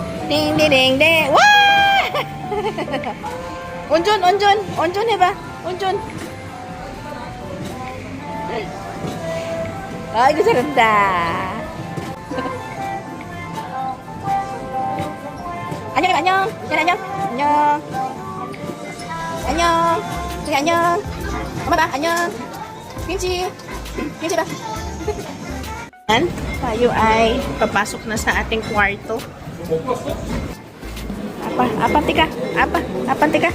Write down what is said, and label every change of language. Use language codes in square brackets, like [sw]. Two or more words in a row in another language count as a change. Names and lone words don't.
[ko] Ding ding ding ding. Wah! 온전 해봐. 온전. 아이고 잘한다. 안녕 안녕. 안녕 안녕. 안녕. 저기 안녕. 엄마 봐 안녕. 김치 봐. [tl] Tayo ay papasok na sa ating kwarto. Tika. Tika.